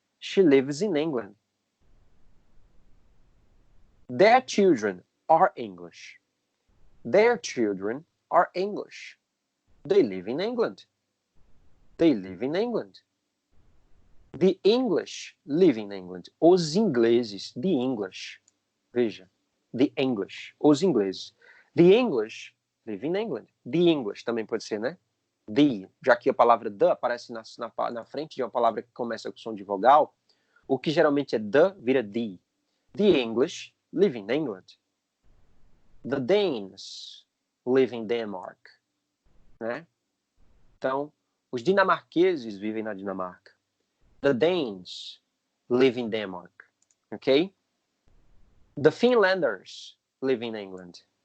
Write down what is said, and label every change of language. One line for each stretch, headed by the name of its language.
English: She lives in England. Their children are English. Their children are English. They live in England. They live in England. The English live in England.
Portuguese: Os ingleses,
English: the English.
Portuguese: Veja,
English: the English,
Portuguese: os ingleses.
English: The English live in England. The English
Portuguese: também pode ser, né? The, já que a palavra the aparece na frente de uma palavra que começa com som de vogal, o que geralmente é the vira the.
English: The English live in England. The Danes live in Denmark.
Portuguese: Né? Então, os dinamarqueses vivem na Dinamarca.
English: The Danes live in Denmark. Okay? The Finlanders live in England.